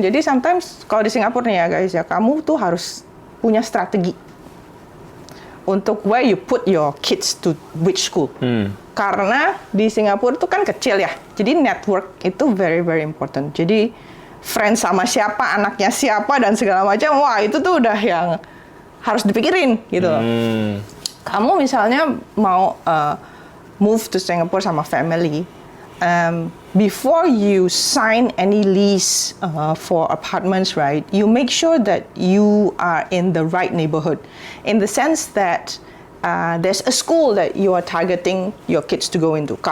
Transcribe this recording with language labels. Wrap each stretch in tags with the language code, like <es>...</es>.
<id>Jadi sometimes kalau di Singapura nih ya guys ya, kamu tuh harus punya strategi untuk</id> <en>where you put your kids to which school.</en> <id>Karena di Singapura itu kan kecil ya. Jadi network itu</id> <en>very very important.</en> <id>Jadi friend sama siapa, anaknya siapa dan segala macam. Wah, itu tuh udah yang harus dipikirin gitu. Kamu misalnya mau</id> <en>move to Singapore sama family, before you sign any lease for apartments, right, you make sure that you are in the right neighborhood, in the sense that there's a school that you are targeting your kids to go into.</en>